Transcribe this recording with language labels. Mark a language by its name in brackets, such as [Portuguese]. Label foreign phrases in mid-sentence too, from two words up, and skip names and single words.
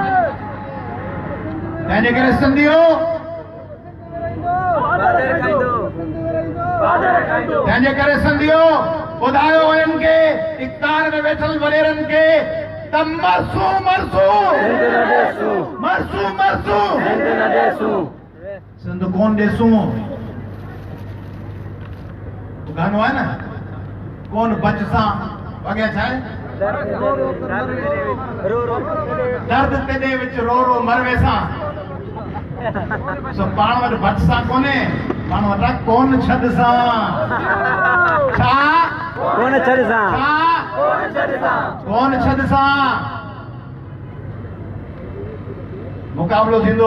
[Sindhi] तंहिंजे करे सिंधियो, तंहिंजे करे सिंधियो ॿुधायो हिननि खे, इक़्तिदार में वेठल वॾेरनि खे त मरसूं मरसूं मरसूं मरसूं सिंध कोन ॾेसूं। गानो आहे न, कोन बच सां अॻियां छा आहे, दर्द तेॾे विच रो रो मरवे सां। सो पाण वटि बच सां कोन्हे, पाण वटि कोन छॾ सां। छा कोन छॾ सां, कोन छॾ सां मुक़ाबिलो थींदो।